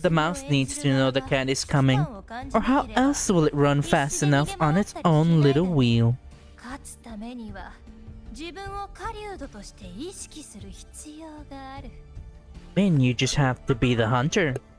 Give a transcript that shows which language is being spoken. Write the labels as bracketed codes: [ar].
[en] The mouse needs to know the cat is coming. Or how else will it run fast enough on its own little wheel? [ja] 勝つためには自分を狩人として意識する必要がある。 [en] Then you just have to be the hunter.